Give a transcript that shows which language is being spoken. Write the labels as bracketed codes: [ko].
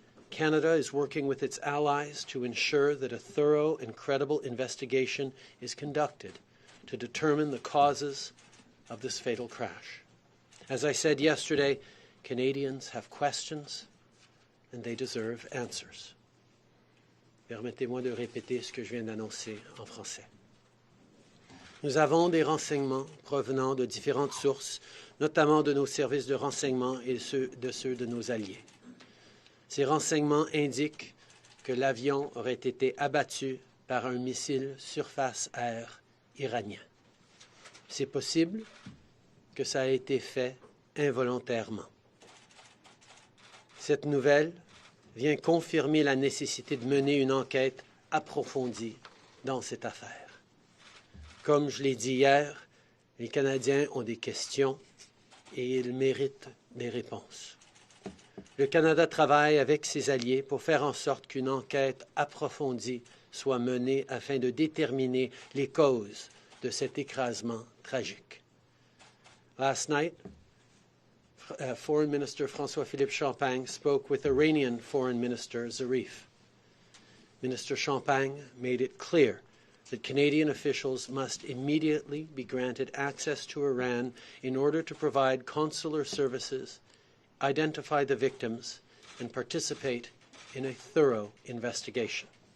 [en] Canada is working with its allies to ensure that a thorough and credible investigation is conducted to determine the causes of this fatal crash. As I said yesterday, Canadians have questions and they deserve answers. [fr] Permettez-moi de répéter ce que je viens d'annoncer en français. Nous avons des renseignements provenant de différentes sources, notamment de nos services de renseignement et de ceux de nos alliés. Ces renseignements indiquent que l'avion aurait été abattu par un missile surface-air iranien. C'est possible que ça a été fait involontairement. Cette nouvelle vient confirmer la nécessité de mener une enquête approfondie dans cette affaire. Comme je l'ai dit hier, les Canadiens ont des questions et ils méritent des réponses. Le Canada travaille avec ses alliés pour faire en sorte qu'une enquête approfondie soit menée afin de déterminer les causes de cet écrasement tragique. [en] Last night, Foreign Minister François-Philippe Champagne spoke with Iranian Foreign Minister Zarif. Minister Champagne made it clear that Canadian officials must immediately be granted access to Iran in order to provide consular services, identify the victims, and participate in a thorough investigation.